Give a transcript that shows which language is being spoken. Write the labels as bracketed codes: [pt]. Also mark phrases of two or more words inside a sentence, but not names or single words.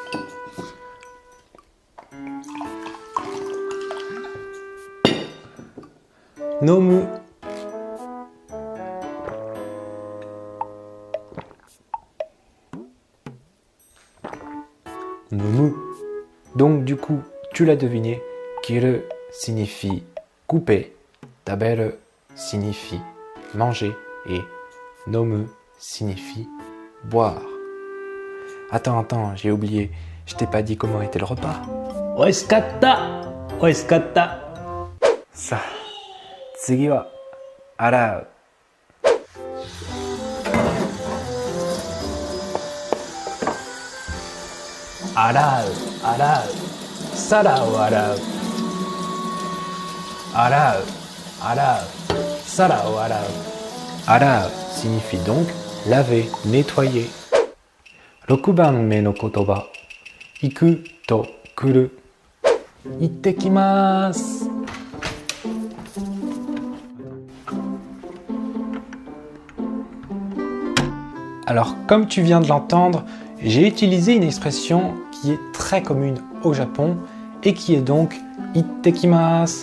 [ja] 飲む。飲む. [fr] Donc du coup, tu l'as deviné, kiru signifie couper, taberu signifie manger et nomu signifie boire. Attends, j'ai oublié, je t'ai pas dit comment était le repas. [ja] 美味しかった！美味しかった! さあ、次は洗う。洗う、洗う。皿を洗う。洗う、洗う。皿を洗う。洗う [fr] signifie donc laver, nettoyer. [ja] 6 番目の言葉、行くと来る。 [fr] 行ってきます。Alors, comme tu viens de l'entendre, j'ai utilisé une expression qui est très commune au Japon et qui est donc ittekimasu.